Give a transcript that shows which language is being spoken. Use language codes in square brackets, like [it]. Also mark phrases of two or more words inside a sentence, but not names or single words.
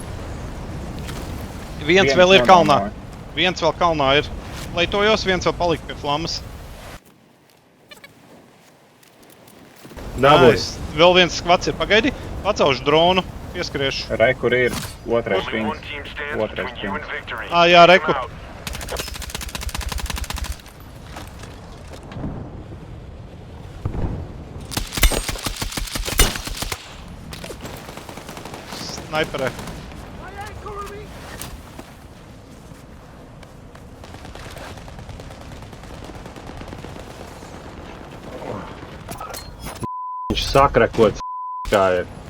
[lv] Viens vēl ir kalnā. nodomāja. Viens vēl kalnā ir. Leitojos, viens vēl palika pie flammas. Dabūjis. Nice. Vēl viens skvats ir. Pagaidi. Pacaušu dronu. Pieskriešu. Re, kur ir otrais [en] Only one [lv] pings. [en] team stands [lv] Otrais [en] between you and [lv] pings. [en] victory. [lv] Jā, reku. [en] Time out. [lv] Sniperē. Viņš sakrakots kā ir.